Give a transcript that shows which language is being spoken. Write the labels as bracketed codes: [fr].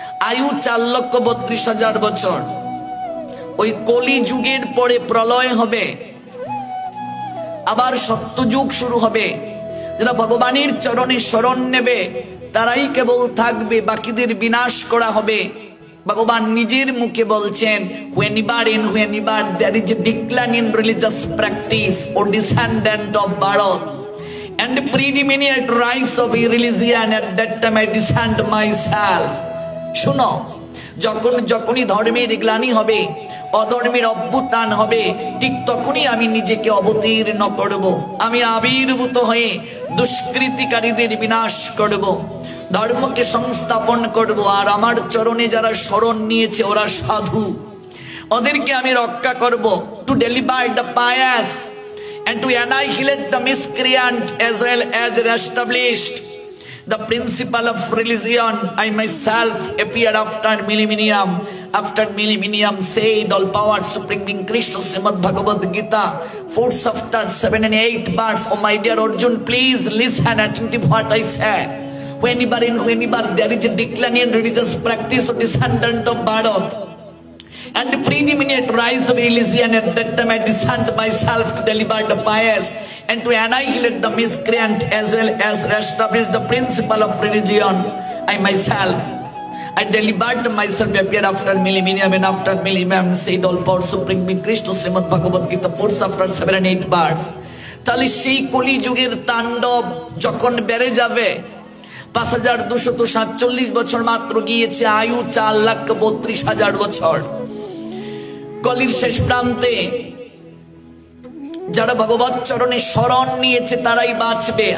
[bn] আয়ু 4,32,000 বছর। ওই কলিযুগের পরে প্রলয় হবে, আবার সত্যযুগ শুরু হবে। যারা ভগবানের চরণে শরণ নেবে তারাই কেবল থাকবে, বাকিদের বিনাশ করা হবে। ভগবান নিজের মুখে বলছেন, [en] whenever there is a decline in religious practice or descendant of Bharat and predominant rise of religion, at that time I descend myself. [bn] শুনো, যখনই ধর্মের গ্লানি হবে, অধর্মের অভ্যুত্থান হবে, ঠিক তখনই আমি নিজেকে অবতীর্ণ করব। আমি আবির্ভূত হয়ে দুষ্কৃতিকারীদের বিনাশ করব, ধর্মকে সংস্থাপন করব। আর আমার চরণে যারা শরণ নিয়েছে ওরা সাধু, ওদেরকে আমি রক্ষা করব। [en] To deliver the pious and to annihilate the miscreant as well as established the principle of religion, I myself appeared after millennium. After millennium, said all power supreme being Krishna, Srimad Bhagavad Gita, 4 chapter 7 and 8 verse. Oh my dear Arjun, please listen attentive what I say. Whenever there is a decline in religious practice of descendant of Bharat and the predominant rise of religion, at that time I descend myself to deliver the pious and to annihilate the miscreant as well as establish the principle of religion. I myself, I delivered myself, appeared after millennium, and after millennium, said all power supreme being Krishna, Srimad Bhagavad Gita, 4 chapter 7 and 8 verse. [bn] তাহলে সেই কলিযুগের তাণ্ডব যখন বেড়ে যাবে, 5,247 বছর মাত্র গিয়েছে, আয়ু 4,32,000 বছর। কলির শেষ প্রান্তে যারা ভগবত চরণে শরণ নিয়েছে তারাই বাঁচবে।